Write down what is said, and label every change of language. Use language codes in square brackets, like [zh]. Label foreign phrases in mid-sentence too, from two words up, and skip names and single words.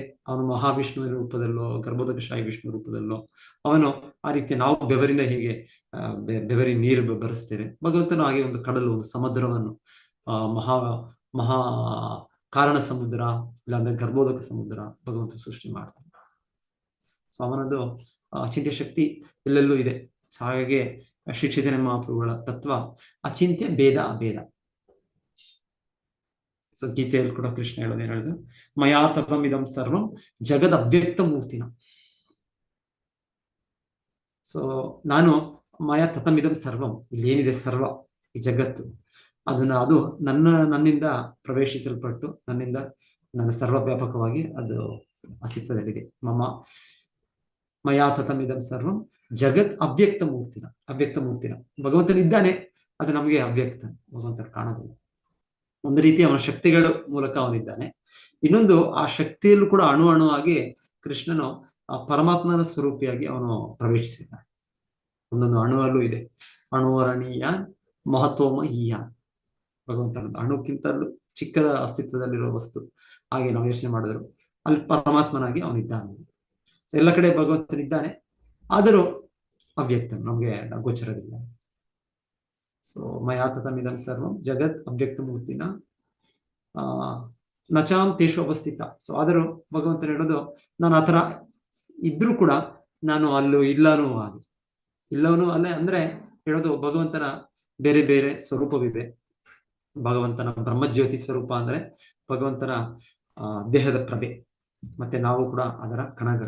[kn] ಅವನು ಮಹಾವಿಷ್ಣುವಿನ ರೂಪದಲ್ಲೋ, ಗರ್ಭೋದಕಶಾಹಿ ವಿಷ್ಣು ರೂಪದಲ್ಲೋ ಅವನು ಆ ರೀತಿ, ನಾವು ಬೆವರಿಂದ ಹೇಗೆ ಬೆವರಿನ ನೀರು ಬರೆಸ್ತೇವೆ, ಭಗವಂತನು ಹಾಗೆ ಒಂದು ಕಡಲು, ಒಂದು ಸಮುದ್ರವನ್ನು, ಮಹಾ ಕಾರಣ ಸಮುದ್ರ, ಇಲ್ಲಾಂದ್ರೆ ಗರ್ಭೋದಕ ಸಮುದ್ರ ಭಗವಂತ ಸೃಷ್ಟಿ ಮಾಡ್ತಾನೆ. ಸೊ ಅವನದು ಅಚಿಂತ್ಯ ಶಕ್ತಿ ಎಲ್ಲೆಲ್ಲೂ ಇದೆ. ಹಾಗಾಗಿ ಶ್ರೀ ಚೈತನ್ಯ ಮಹಾಪ್ರಭುಗಳ ತತ್ವ ಅಚಿಂತ್ಯ ಭೇದ ಅಭೇದ. ಸೊ ಗೀತೆಯಲ್ಲಿ ಕೂಡ ಕೃಷ್ಣ ಹೇಳೋದೇನು ಹೇಳಿದ್ರು, [sa] ಮಯಾ ತತಂ ಇದಂ ಸರ್ವಂ ಜಗದ್ ಅವ್ಯಕ್ತ ಮೂರ್ತಿನ. [kn] ಸೊ ನಾನು [sa] ಮಯಾ ತತಂ ಇದಂ ಸರ್ವಂ, [kn] ಇಲ್ಲಿ ಏನಿದೆ ಸರ್ವ, ಈ ಜಗತ್ತು, ಅದು ನನ್ನಿಂದ ಪ್ರವೇಶಿಸಲ್ಪಟ್ಟು, ನನ್ನ ಸರ್ವವ್ಯಾಪಕವಾಗಿ ಅದು ಅಸ್ತಿತ್ವದಲ್ಲಿದೆ. [sa] ಮಯಾ ತತಂ ಇದಂ ಸರ್ವಂ ಜಗತ್ ಅವ್ಯಕ್ತ ಮೂರ್ತಿನ. [kn] ಭಗವಂತನಿದ್ದಾನೆ, ಅದು ನಮಗೆ ಅವ್ಯಕ್ತ, ಭಗವಂತನ ಕಾಣೋದಿಲ್ಲ. ಒಂದು ರೀತಿ ಅವನ ಶಕ್ತಿಗಳ ಮೂಲಕ ಅವನಿದ್ದಾನೆ. ಇನ್ನೊಂದು, ಆ ಶಕ್ತಿಯಲ್ಲೂ ಕೂಡ ಅಣು ಆಗಿ ಕೃಷ್ಣನು ಆ ಪರಮಾತ್ಮನ ಸ್ವರೂಪಿಯಾಗಿ ಅವನು ಪ್ರವೇಶಿಸಿದ್ದಾನೆ. ಒಂದೊಂದು ಅಣುವಲ್ಲೂ ಇದೆ, [sa] ಅಣುವರಣೀಯಾನ್ ಮಹತ್ವಮ ಈಯಾನ್. [kn] ಭಗವಂತನ ಅಣುಕ್ಕಿಂತಲೂ ಚಿಕ್ಕದ ಅಸ್ತಿತ್ವದಲ್ಲಿರುವ ವಸ್ತು ಹಾಗೆ ನಾವು ಯೋಚನೆ ಮಾಡಿದ್ರು, ಅಲ್ಲಿ ಪರಮಾತ್ಮನಾಗಿ ಅವನಿದ್ದಾನೆ. ಎಲ್ಲ ಕಡೆ ಭಗವಂತನಿದ್ದಾನೆ, ಆದರೂ ಅವ್ಯಕ್ತ, ನಮ್ಗೆ ಗೋಚರವಿಲ್ಲ. [sa] ಸೊ ಮಯಾ ತತಂ ಇದಂ ಸರ್ವಂ ಜಗತ್ ಅವ್ಯಕ್ತ ಮೂರ್ತಿನ ನಚಾಂ ತೇಷು ಅವಸ್ಥಿತ. [kn] ಸೊ ಆದರೂ ಭಗವಂತನ ಹೇಳೋದು, ನಾನು ಆತರ ಇದ್ರೂ ಕೂಡ ನಾನು ಅಲ್ಲೂ ಇಲ್ಲವೂ ಅಲ್ಲೇ ಅಂದ್ರೆ ಹೇಳೋದು, ಭಗವಂತನ ಬೇರೆ ಬೇರೆ ಸ್ವರೂಪವಿದೆ. ಭಗವಂತನ ಬ್ರಹ್ಮಜ್ಯೋತಿ ಸ್ವರೂಪ ಅಂದ್ರೆ ಭಗವಂತನ ದೇಹದ ಪ್ರಭೆ, ಮತ್ತೆ ನಾವು ಕೂಡ ಅದರ ಕಣಗಳು.